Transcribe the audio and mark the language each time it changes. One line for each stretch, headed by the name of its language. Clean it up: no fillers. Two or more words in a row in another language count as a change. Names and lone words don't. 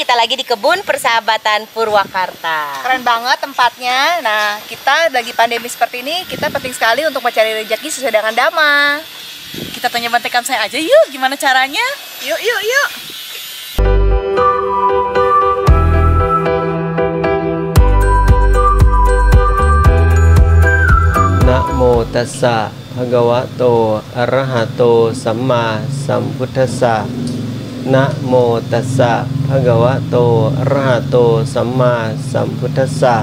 Indonesian: lagi di kebun persahabatan Purwakarta. Keren banget tempatnya. Nah, kita lagi pandemi seperti ini, kita penting sekali untuk mencari rezeki sesuai dengan dhamma. Kita tanya Bante Kamsai aja yuk, gimana caranya? Yuk.
Pali: Namo tassa bhagavato arahato samma sambuddhassa. Namo tassa bhagavato arahato samma sambuddhassa.